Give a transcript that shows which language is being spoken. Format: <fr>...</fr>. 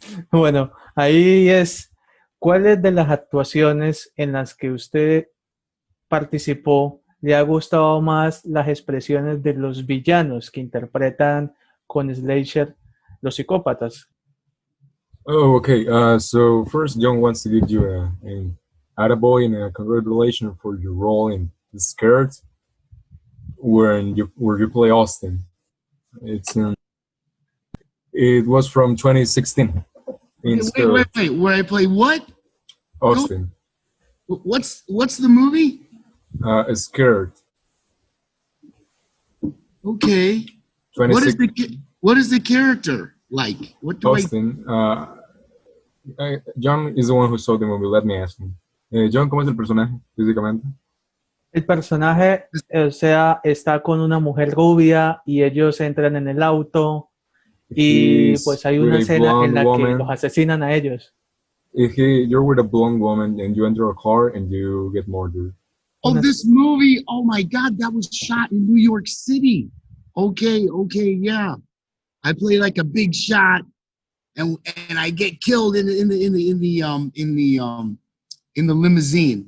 <es>Bueno, ahí es, ¿cuáles de las actuaciones en las que usted participó le ha gustado más las expresiones de los villanos que interpretan con Slasher los psicópatas?</es> <en>Oh, okay. So first, John wants to give you an attaboy and a congratulations for your role in The Scared, where you play Austin. It was from 2016. Wait. Where I play what? Austin. What's the movie? Scared. Okay. What is the character like? What do Austin. John is the one who saw the movie. Let me ask him.</en> <es>John, ¿cómo es el personaje físicamente? El personaje, o sea, está con una mujer rubia y ellos entran en el auto y pues hay una escena en la que los asesinan a ellos.</es> <en>You're with a blonde woman and you enter a car and you get murdered. Oh, this movie! Oh my God, that was shot in New York City. Okay, yeah. I play like a big shot, and I get killed in the limousine.</en>